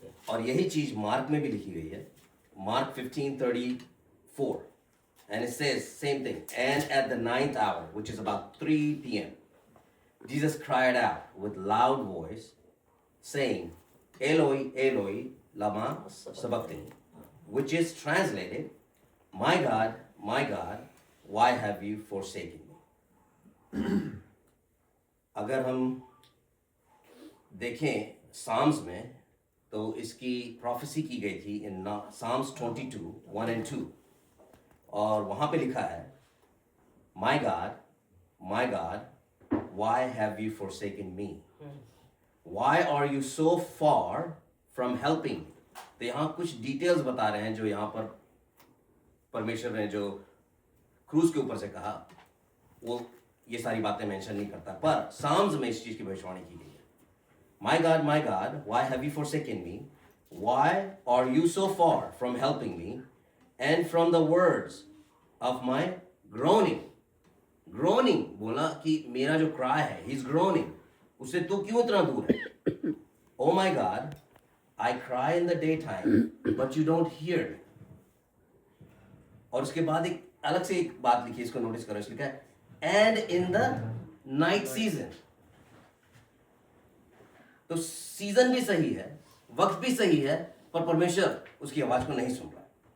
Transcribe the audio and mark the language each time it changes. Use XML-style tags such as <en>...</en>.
<hi>और यही चीज मार्क में भी लिखी गई है, Mark 15:34.</hi> <en>And it says, same thing. And at the 9th hour, which is about 3 p.m., Jesus cried out with loud voice, saying, Eloi, Eloi, lama sabachthani, which is translated, my God, why have you forsaken me?</en> <hi>अगर हम देखें Psalms में, तो इसकी prophecy की गई थी</hi> <en>in Psalms 22:1 and 2.</en> <hi>और वहाँ पे लिखा है,</hi> <en>my God, why have you forsaken me? Why are you so far from helping me?</en> <hi>तो यहाँ कुछ details बता रहे हैं जो यहाँ पर परमेश्वर ने जो क्रूज के ऊपर से कहा, वो ये सारी बातें मेंशन नहीं करता, पर साम्स में इस चीज की भविष्यवाणी की गई है.</hi> <en>My God, why have you forsaken me? Why are you so far from helping me? And from the words of my groaning.</en> <hi>Groaning बोला कि मेरा जो cry है,</hi> <en>he's groaning.</en> <hi>उससे तू क्यों इतना दूर है?</hi> <en>Oh my God, I cry in the daytime, but you don't hear me.</en> <hi>और उसके बाद एक अलग से एक बात लिखी, इसको नोटिस करो, इसलिए लिखा है</hi> <en>and in the night season.</en> <hi>तो सीजन भी सही है, वक्त भी सही है, पर परमेश्वर उसकी आवाज को नहीं सुन रहा है.</hi>